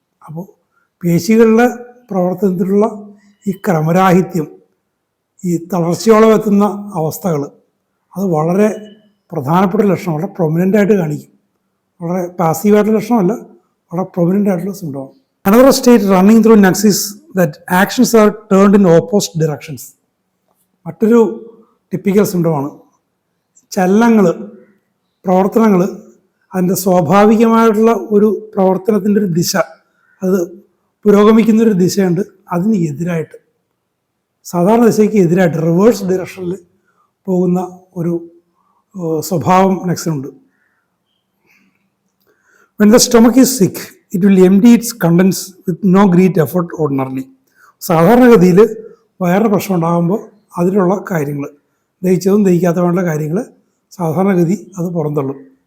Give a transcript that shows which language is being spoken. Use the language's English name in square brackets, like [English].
[Malayalam] അപ്പോൾ പേശികളുടെ പ്രവർത്തനത്തിലുള്ള ഈ ക്രമരാഹിത്യം, ഈ തളർച്ചയോളം എത്തുന്ന അവസ്ഥകൾ, അത് വളരെ പ്രധാനപ്പെട്ട ലക്ഷണം, വളരെ പ്രൊമിനൻ്റായിട്ട് കാണിക്കും. വളരെ പാസീവായിട്ടുള്ള ലക്ഷണമല്ല, വളരെ പ്രൊമിനൻ്റ് ആയിട്ടുള്ള symptom. [English] Another state running through nux is that actions are turned in opposite directions. [Malayalam] മറ്റൊരു ടിപ്പിക്കൽ സിംറ്റമാണ് ചലനങ്ങൾ, പ്രവർത്തനങ്ങൾ, അതിൻ്റെ സ്വാഭാവികമായിട്ടുള്ള ഒരു പ്രവർത്തനത്തിൻ്റെ ഒരു ദിശ, അത് പുരോഗമിക്കുന്നൊരു ദിശയുണ്ട്, അതിന് എതിരായിട്ട്, സാധാരണ ദിശയ്ക്ക് എതിരായിട്ട് റിവേഴ്സ് ഡയറക്ഷനിൽ പോകുന്ന ഒരു സ്വഭാവം നെക്സിനുണ്ട്. [English] When the stomach is sick, it will empty its contents with no great effort ordinarily. [Malayalam] സാധാരണഗതിയിൽ വയറിന് പ്രശ്നം ഉണ്ടാകുമ്പോൾ അതിലുള്ള കാര്യങ്ങൾ, ദഹിച്ചതും ദഹിക്കാത്തതുമായിട്ടുള്ള കാര്യങ്ങൾ സാധാരണഗതി അത് പുറന്തള്ളും.